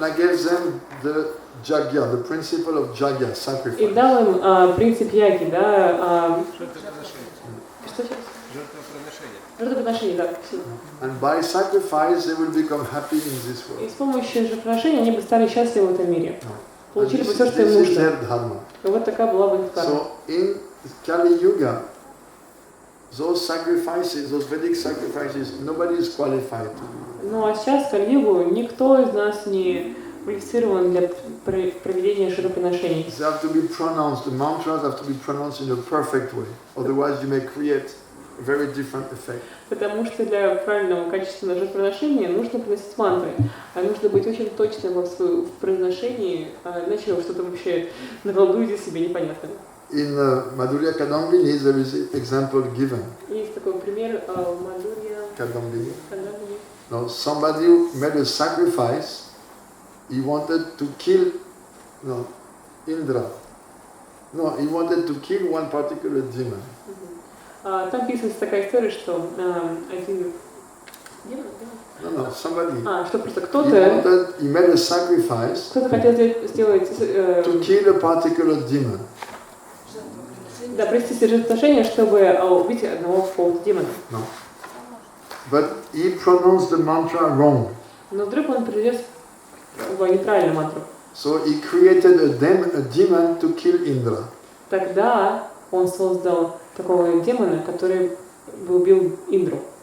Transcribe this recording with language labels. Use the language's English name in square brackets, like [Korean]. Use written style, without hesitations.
[English] And I gave them the jagya, the principle of jagya, sacrifice. [Russian] И дал им принцип яги, да. Что сейчас? Жертвоприношение, да. And by sacrifice they will become happy in this world. И с помощью жертвоприношения они бы стали счастливы в этом мире. Получили бы все, что им нужно. И вот такая была бы их карма. [English] So in Kali Yuga, those sacrifices, those Vedic sacrifices, nobody is qualified to do. [Russian] Ну а сейчас в Кали-югу никто из нас не квалифицирован для проведения жертвоприношений. [English] They have to be pronounced, the mantras have to be pronounced in a perfect way, otherwise you may create a very different effect. [Russian] Потому что для правильного качественного жертвоприношения нужно приносить мантры, а нужно быть очень точным в произношении, иначе вы что-то вообще наколдуете себе непонятно. [English] In Madhurya Kadambini, there is an example given. [Russian] Есть такой пример в Madhurya Kadambini. Kadambini. [English] Now, somebody made a sacrifice. He wanted to kill Indra. No, he wanted to kill one particular demon. [Russian] Там описывается такая история, что один демон, [English] No, somebody. [Russian] Что просто кто-то. [English] He made a sacrifice. [Russian] Кто-то хотел сделать. [English] To kill a particular demon. [Russian] Да, провести жертвоприношение, чтобы убить одного какого-то демона. [English] No. But he pronounced the mantra wrong. [Russian] Но вдруг он произнес неправильную мантру. [English] So he created a demon to kill Indra. [Russian] Тогда он создал такого демона, который убил Индру.